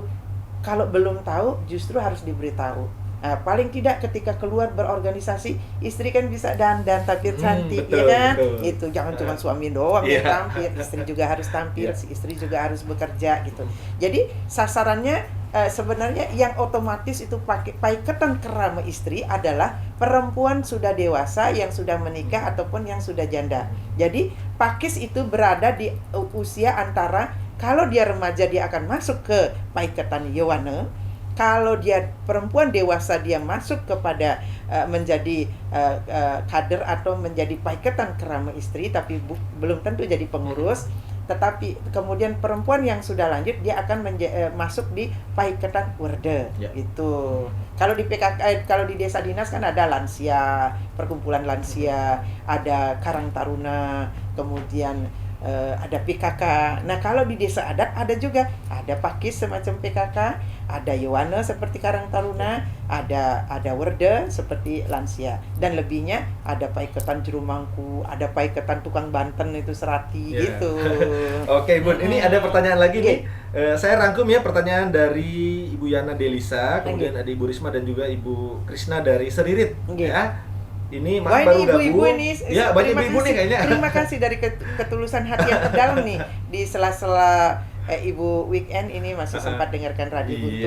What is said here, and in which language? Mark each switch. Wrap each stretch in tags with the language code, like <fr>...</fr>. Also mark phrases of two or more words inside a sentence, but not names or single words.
<id>Kalau belum tahu, justru harus diberitahu. Paling tidak ketika keluar berorganisasi, istri kan bisa dandan tampil cantik, betul, ya kan? Betul. Itu jangan cuma suami doang yang tampil, istri juga harus tampil, si istri juga harus bekerja gitu. Jadi sasarannya sebenarnya yang otomatis itu paiketan kerama istri adalah perempuan sudah dewasa yang sudah menikah ataupun yang sudah janda. Jadi Pakis itu berada di usia antara, kalau dia remaja dia akan masuk ke paiketan Yowana. Kalau dia perempuan dewasa, dia masuk kepada menjadi kader atau menjadi paiketan kerama istri, tapi belum tentu jadi pengurus. Tetapi kemudian perempuan yang sudah lanjut, dia akan masuk di paiketan Werde. Itu. Kalau di PKK, kalau di desa dinas kan ada lansia, perkumpulan lansia, ada Karang Taruna, kemudian ada PKK. Nah, kalau di desa adat ada juga, ada pakis semacam PKK, ada Yowana seperti Karang Taruna, ada Werde seperti lansia, dan lebihnya ada paiketan Jurumangku, ada paiketan tukang Banten itu Serati gitu. Oke, Bun, ini ada pertanyaan lagi nih. Oke. Saya rangkum ya pertanyaan dari Ibu Yana Delisa, kemudian Oke. ada Ibu Risma dan juga Ibu Krisna dari Seririt. Oke. Ya, ini Wah, baru ini ibu-ibu gabung. ini, Ya, banyak terima ibu-ibu nih kasih. kayaknya. Terima kasih dari ketulusan hati yang terdalam nih. Di sela-sela Ibu weekend ini masih sempat dengarkan Radio Guntur</id>